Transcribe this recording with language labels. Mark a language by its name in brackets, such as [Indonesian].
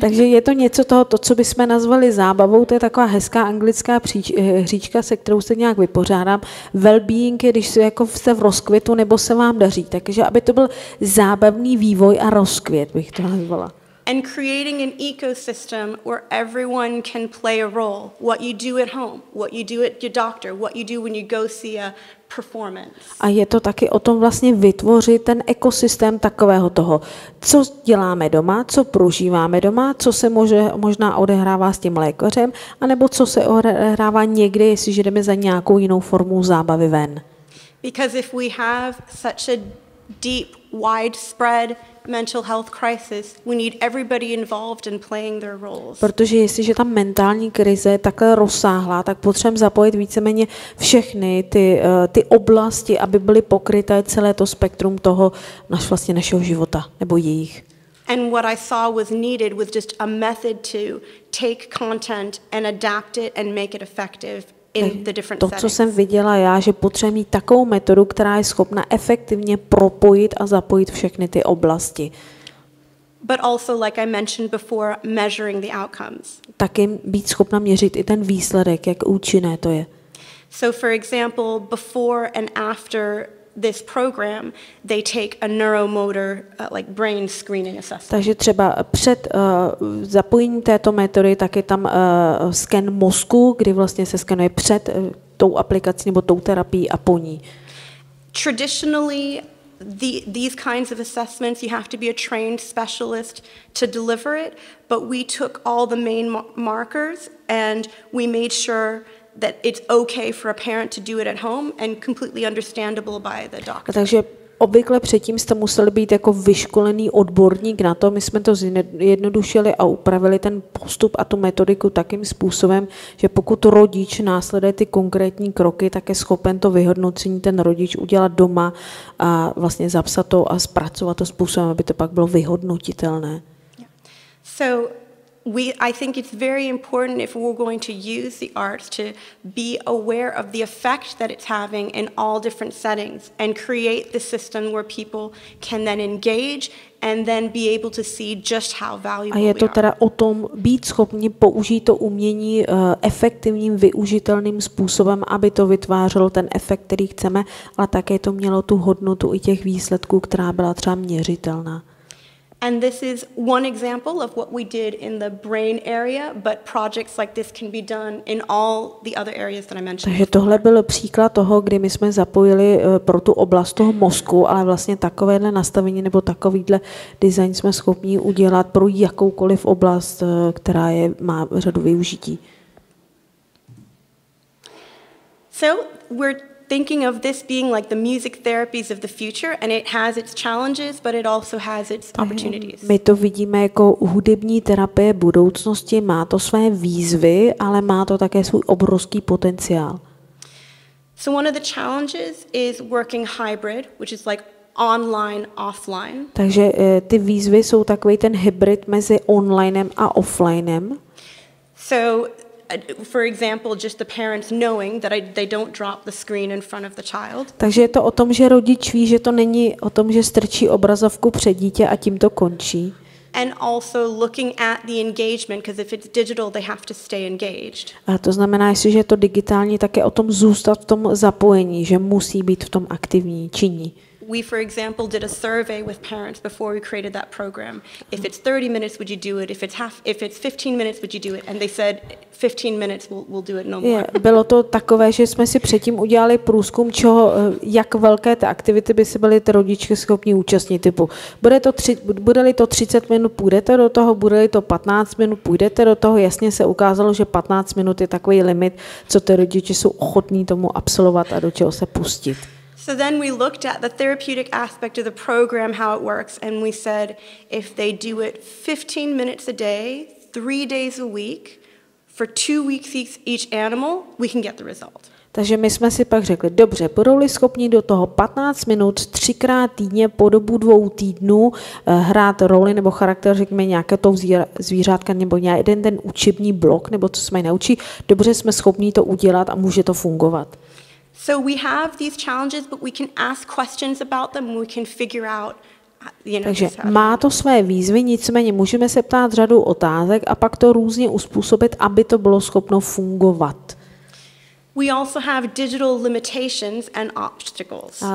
[Czech] Takže je to něco toho, to, co bychom nazvali zábavou, to je taková hezká anglická hříčka, se kterou se nějak vypořádám. Well-being je, když jako jste v rozkvětu nebo se vám daří. Takže aby to byl zábavný vývoj a rozkvět, bych to nazvala. [English] And creating an ecosystem where everyone can play a role. What you do at home, what you do at your doctor, what you do when you go see a performance. [Czech] A je to taky o tom vlastně vytvořit ten ekosystém takového toho, co děláme doma, co prožíváme doma, co se možná odehrává s tím lékařem, anebo co se odehrává někdy, jestliže jdeme za nějakou jinou formou zábavy ven. [English] Because if we have such a deep, widespread mental health crisis, we need everybody involved in playing their roles. [Czech] Protože jestliže ta mentální krize je takhle rozsáhlá, tak potřebujeme zapojit víceméně všechny ty oblasti, aby byly pokryté celé to spektrum toho vlastně našeho života nebo jejich. [English] And what I saw was needed was just a method to take content and adapt it and make it effective. [Czech] To, co jsem viděla já, že potřebuji mít takovou metodu, která je schopna efektivně propojit a zapojit všechny ty oblasti. [English] But also, like I mentioned before, measuring the outcomes. [Czech] Taky být schopna měřit i ten výsledek, jak účinné to je. [English] So for example, before and after this program, they take a neuromotor like brain screening assessment. [Czech] Takže třeba před zapojením této metody tak je tam sken mozku, kdy vlastně se skenuje před tou aplikací nebo tou terapií a po ní. [English] Traditionally, these kinds of assessments, you have to be a trained specialist to deliver it, but we took all the main markers and we made sure that it's okay for a parent to do it at home and completely understandable by the doctor. [Czech] Takže obvykle předtím jste museli být jako vyškolený odborník na to. My jsme to zjednodušili a upravili ten postup a tu metodiku takým způsobem, že pokud rodič následuje ty konkrétní kroky, tak je schopen to vyhodnocení ten rodič udělat doma a vlastně zapsat to a zpracovat to způsobem, aby to pak bylo vyhodnotitelné. [English] Yeah. So I think it's very important if we're going to use the arts to be aware of the effect that it's having in all different settings and create the system where people can then engage and then be able to see just how valuable [Czech] a je to teda o tom být schopni použít to umění efektivním, využitelným způsobem, aby to vytvářelo ten efekt, který chceme, ale také to mělo tu hodnotu i těch výsledků, která byla třeba měřitelná. [English] And this is one example of what we did in the brain area, but projects like this can be done in all the other areas that I mentioned. [Czech] Takže tohle byl příklad toho, kdy my jsme zapojili pro tu oblast toho mozku, ale vlastně takovéhle nastavení nebo takovýhle design jsme schopni udělat pro jakoukoliv oblast, která má řadu využití. [English] So we're thinking of this being like the music therapies of the future, and it has its challenges, but it also has its opportunities. [Czech] My to vidíme jako hudební terapie budoucnosti, má to své výzvy, ale má to také svůj obrovský potenciál. [English] So one of the challenges is working hybrid, which is like online, offline. [Czech] Takže ty výzvy jsou takový ten hybrid mezi onlinem a offlinem. [English] So for example, just the parents knowing that they don't drop the screen in front of the child. [Czech] Takže je to o tom, že rodič ví, že to není o tom, že strčí obrazovku před dítě a tím to končí. [English] And also looking at the engagement, because if it's digital, they have to stay engaged. [Czech] A to znamená, jestliže je to digitální, tak je o tom zůstat v tom zapojení, že musí být v tom aktivní, činní. [English] We, for example, did a survey with parents before we created that program. If it's 30 minutes, would you do it? If it's 15 minutes, would you do it? And they said 15 minutes, we'll do it no more. [Czech] Bylo to takové, že jsme si předtím udělali průzkum, jak velké ty aktivity by si byly ty rodiče schopni účastnit. Typu, bude-li to 30 minut, půjdete do toho, bude-li to 15 minut, půjdete do toho. Jasně se ukázalo, že 15 minut je takový limit, co ty rodiče jsou ochotní tomu absolvovat a do čeho se pustit. [English] So then we looked at the therapeutic aspect of the program, how it works, and we said if they do it 15 minutes a day, 3 days a week, for 2 weeks each animal, we can get the result. [Czech] Takže my jsme si pak řekli, dobře, budou-li schopni do toho 15 minut 3krát týdně po dobu 2 týdnů hrát roli nebo charakter, řekněme, nějaké to zvířátka nebo jeden ten učební blok, nebo co jsme naučí, dobře jsme schopni to udělat a může to fungovat. [English] So we have these challenges, but we can ask questions about them and we can figure out, [Czech] Takže má to své výzvy, nicméně můžeme se ptát řadu otázek a pak to různě uspůsobit, aby to bylo schopno fungovat. [English] We also have digital limitations and obstacles.